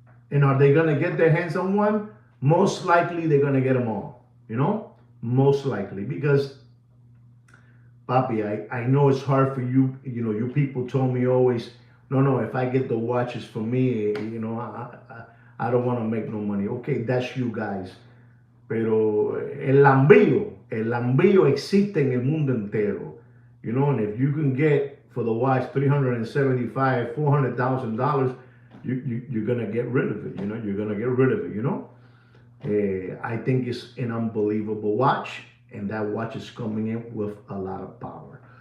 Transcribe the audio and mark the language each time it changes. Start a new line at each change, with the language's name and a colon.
English: And are they going to get their hands on one? Most likely they're going to get them all, you know, most likely. Because, Papi, I know it's hard for you, you know, you people told me always, no, if I get the watches for me, you know, I don't want to make no money. Okay, that's you guys.
Spanish: Pero el lambío existe en el mundo entero.
English: You know, and if you can get for the watch $375,000, $400,000, you're gonna get rid of it. You know, you're gonna get rid of it. You know, I think it's an unbelievable watch, and that watch is coming in with a lot of power.